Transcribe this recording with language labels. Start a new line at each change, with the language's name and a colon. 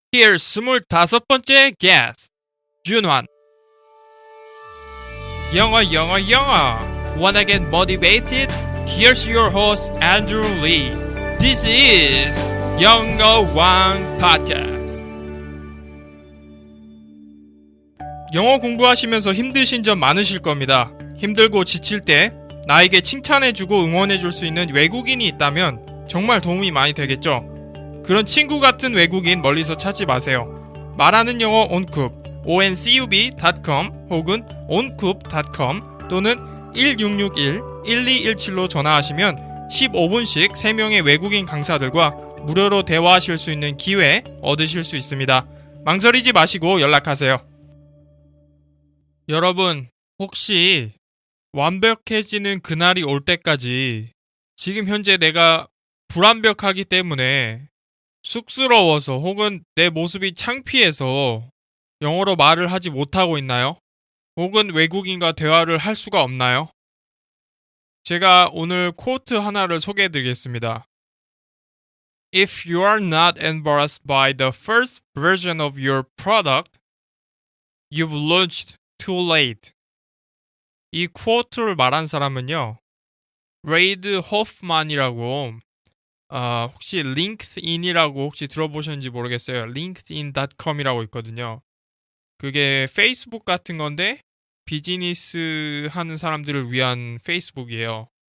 English: Here's
Korean: 25번째 게스트 준환. 영어
English: Wanna get motivated? Here's your host Andrew Lee. This is 영어왕 Podcast.
Korean: 영어 공부하시면서 힘드신 점 많으실 겁니다. 힘들고 지칠 때 나에게 칭찬해주고 응원해줄 수 있는 외국인이 있다면 정말 도움이 많이 되겠죠. 그런 친구 같은 외국인 멀리서 찾지 마세요. 말하는 영어 온쿱 oncub.com 혹은 oncoup .com 또는 1661-1217로 전화하시면 15분씩 3명의 외국인 강사들과 무료로 대화하실 수 있는 기회 얻으실 수 있습니다. 망설이지 마시고 연락하세요. 여러분, 혹시 완벽해지는 그날이 올 때까지 지금 현재 내가 불완벽하기 때문에 쑥스러워서 혹은 내 모습이 창피해서 영어로 말을 하지 못하고 있나요? 혹은 외국인과 대화를 할 수가 없나요? 제가 오늘 코트 하나를 소개해드리겠습니다.
English: If you are not embarrassed by the first version of your product, you've launched too late.
Korean: 이 쿼트를 말한 사람은요, 레이드 호프만이라고 혹시 링크드인이라고 혹시 들어보셨는지 모르겠어요. linkedin.com이라고 있거든요. 그게 페이스북 같은 건데 비즈니스 하는 사람들을 위한 페이스북이에요.